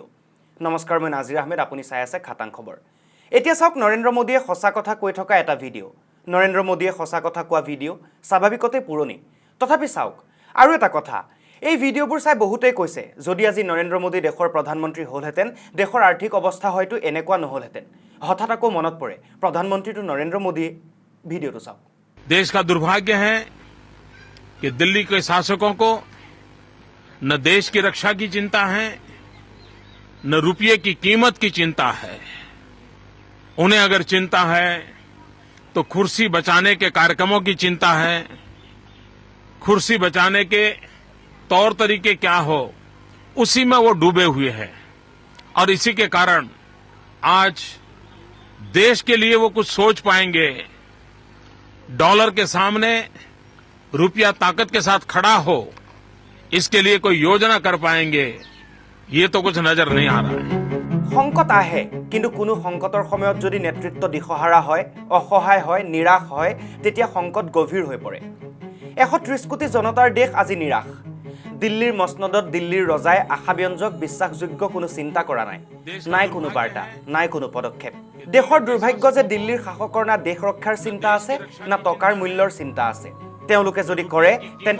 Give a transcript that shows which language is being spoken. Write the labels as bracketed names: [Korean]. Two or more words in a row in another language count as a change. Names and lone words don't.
[Assamese] নমস্কাৰ মই নাজিৰ আহমেদ আপুনি চাই আছে খাটাং খবৰ এতিয়া চাওক নৰেন্দ্ৰ মোদীয়ে সঁচা কথা কৈ থকা এটা ভিডিঅ' নৰেন্দ্ৰ মোদীয়ে সঁচা কথা কোৱা ভিডিঅ' স্বাভাৱিকতে পুৰণি তথাপি চাওক আৰু এটা কথা এই ভিডিঅ'বোৰ চাই বহুতেই কৈছে যদি আজি নৰেন্দ্ৰ মোদী দেশৰ প্ৰধানমন্ত্ৰী হ'লহেঁতেন দেশৰ আৰ্থিক অৱস্থা হয়তো এনেকুৱা নহ'লহেঁতেন হঠাৎ আকৌ মনত পৰে প্ৰধানমন্ত্ৰীটো নৰেন্দ্ৰ মোদী ভিডিঅ'টো চাওক [Hindi] देश का दुर्भाग्य है कि दिल्ली के शासकों को न देश की रक्षा की चिंता है न रुपये की कीमत की चिंता है उन्हें अगर चिंता है तो कुर्सी बचाने के कार्यक्रमों की चिंता है कुर्सी बचाने के तौर तरीके क्या हो उसी में वो डूबे हुए हैं और इसी के कारण आज देश के लिए वो कुछ सोच पाएंगे डॉलर के सामने रुपया ताकत के साथ खड़ा हो इसके लिए कोई योजना कर पाएंगे ये तो कुछ नजर नहीं आ रहा है [Assamese] সংকট আহে কিন্তু কোনো সংকটৰ সময়ত যদি নেতৃত্ব দিশহাৰা হয় অসহায় হয় নিৰাশ হয় তেতিয়া সংকট গভীৰ হৈ পৰে 130 কোটি জনতাৰ দেশ আজি নিৰাশ দিল্লীৰ মসনদত দিল্লীৰ ৰজাই আশাব্যঞ্জক বিশ্বাসযোগ্য কোনো চিন্তা কৰা নাই নাই কোনো বাৰ্তা নাই কোনো পদক্ষেপ দেশৰ দুৰ্ভাগ্য যে দিল্লীৰ শাসকৰ না দেশ ৰক্ষাৰ চিন্তা আছে না টকাৰ মূল্যৰ চিন্তা আছে তেওঁলোকে যদি কৰে তেন্তে